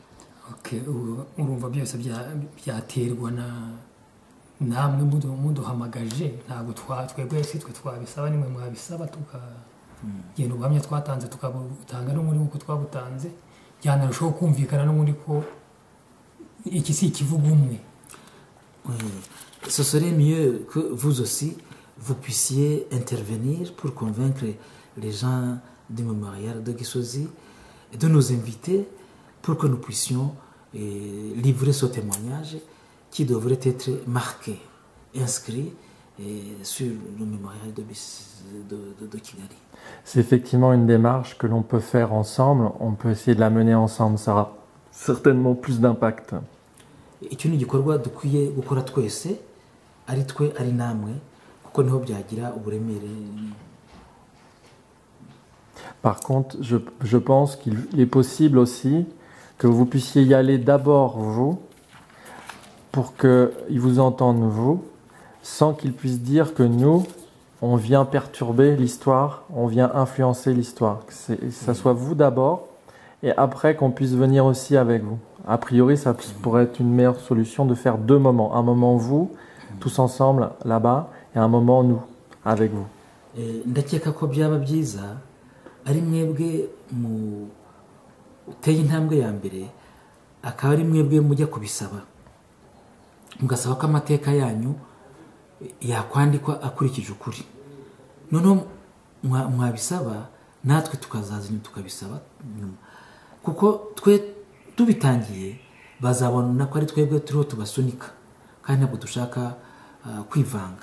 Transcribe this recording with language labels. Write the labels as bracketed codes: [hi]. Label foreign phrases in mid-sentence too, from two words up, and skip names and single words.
[rw] Urumva byose byaterwa namwe muduhamagaje, ntabwo twebwe twe twabisaba, nimwe mwabisaba tukagenda ubuhamya twatanze tukabutanga no muri uko twabutanze, byanarushaho kumvikana no muri ko iki si ikivuga umwe. [fr] Ce serait mieux que vous aussi vous puissiez intervenir pour convaincre les gens du mémorial de Gisozi et de nous inviter pour que nous puissions livrer ce témoignage qui devrait être marqué, inscrit sur le mémorial de Kigali. C'est effectivement une démarche que l'on peut faire ensemble, on peut essayer de la mener ensemble, ça aura certainement plus d'impact. [rw] Icyo ni igikorwa dukwiye gukora twese, ari twe ari namwe, kuko niho byagira uburemere. [fr] Par contre, je pense qu'il est possible aussi que vous puissiez y aller d'abord vous, pour qu'ils vous entendent vous, sans qu'ils puissent dire que nous, on vient perturber l'histoire, on vient influencer l'histoire. Que ça soit vous d'abord, et après qu'on puisse venir aussi avec vous. A priori, ça pourrait être une meilleure solution de faire deux moments. Un moment vous, tous ensemble là-bas, et un moment nous, avec vous. [rw] Ndakeka ko byaba byiza ari mwebwe mu uteye intambwe ya mbere, akaba ari mwebwe mujya kubisaba, mugasaba ko amateka yanyu yakwandikwa akurikije ukuri. Noneho mwabisaba natwe tukazaza tukabisaba nyuma, kuko twe tubitangiye bazabona ko ari twebwe turiho tubasunika, kandi ntabwo dushaka kwivanga.